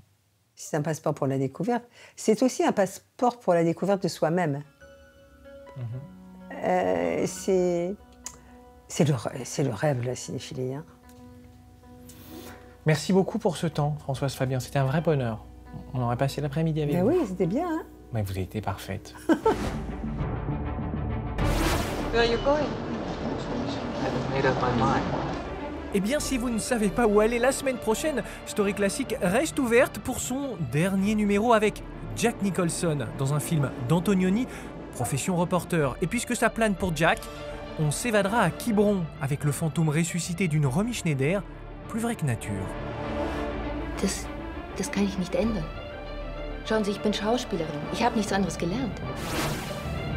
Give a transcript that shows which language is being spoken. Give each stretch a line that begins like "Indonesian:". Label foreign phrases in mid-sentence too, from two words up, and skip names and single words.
French: C'est un passeport pour la découverte. C'est aussi un passeport pour la découverte de soi-même. C'est le rêve, la cinéphilie. Hein. Merci beaucoup pour ce temps, Françoise Fabian. C'était un vrai bonheur. On aurait passé l'après-midi avec vous. Oui, c'était bien. Hein. Mais vous avez été parfaite.
English: Where are you going? I haven't made up my mind.
French: Eh bien, si vous ne savez pas où aller la semaine prochaine, Story Classique reste ouverte pour son dernier numéro avec Jack Nicholson dans un film d'Antonioni, profession reporter. Et puisque ça plane pour Jack, on s'évadera à Quiberon avec le fantôme ressuscité d'une Romy Schneider, plus vrai que nature.
German: Das kann ich nicht ändern. Schauen Sie, ich bin Schauspielerin. Ich habe nichts anderes gelernt.